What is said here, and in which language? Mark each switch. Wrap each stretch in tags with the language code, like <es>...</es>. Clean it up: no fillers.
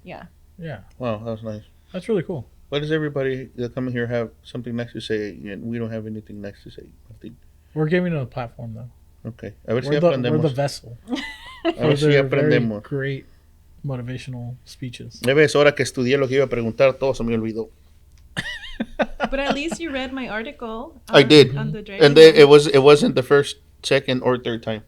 <en>Yeah. Yeah. Wow, that was nice. That's really cool. Why does everybody that come here have something nice to say and we don't have anything nice to say, Martín? We're giving it a platform, though.</en> <es>Okay. A ver si</es> <en>We're</en> <es>aprendemos.</es> <en>the vessel.</en> <es>A ver si</es> <en>Very</en> <es>aprendemos.</es> <en>great motivational speeches.</en> <es>Ya ves, ahora que estudié lo que iba a preguntar, todo se me olvidó.</es> <en>But at least you read my article. I did. On the driving. And then it wasn't the first, second, or third time.</en>